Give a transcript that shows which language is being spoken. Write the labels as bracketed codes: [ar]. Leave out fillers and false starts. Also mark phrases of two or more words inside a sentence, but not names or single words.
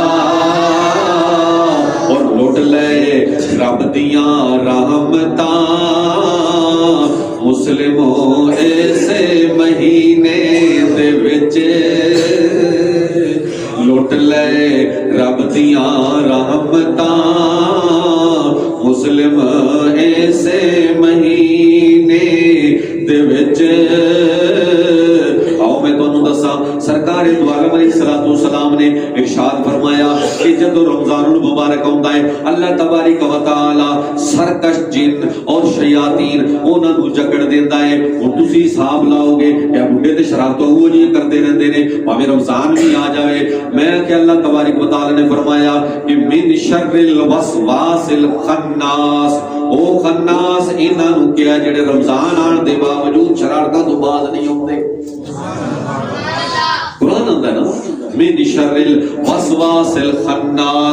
[pa] اور لٹ لے رب دیاں رحمتاں مسلموں ایسے مہینے دے وچ، لٹ لے رب دیاں رحمتاں مسلم ایسے مہینے دے وچ. آؤ میں تہانوں دساں، سرکار دو عالم [ar] عليه الصلاة والسلام [pa] نے ارشاد فرمایا کہ جدوں [ar] رمضان المبارك [pa] آؤندا ہے, [ar] الله تبارك وتعالى [pa] سرکش جن اور شیاطین انہاں نوں جکڑ دیندا ہے. ہن تسیں حساب لاؤ گے یا بڈھے تے شرارتاں وو جی کردے رہندے نے، بھاویں رمضان بھی آ جاوے. میں کہ [ar] الله تبارك وتعالى [pa] نے فرمایا کہ [ar] من شر الوسواس الخناس, [pa] او خناس انہاں نوں کیہا جیہڑے رمضان آنے دے باوجود شرارتاں توں باز نہیں آؤندے. قرآن آندا ہے نا, [ar] من شر الوسواس الخناس.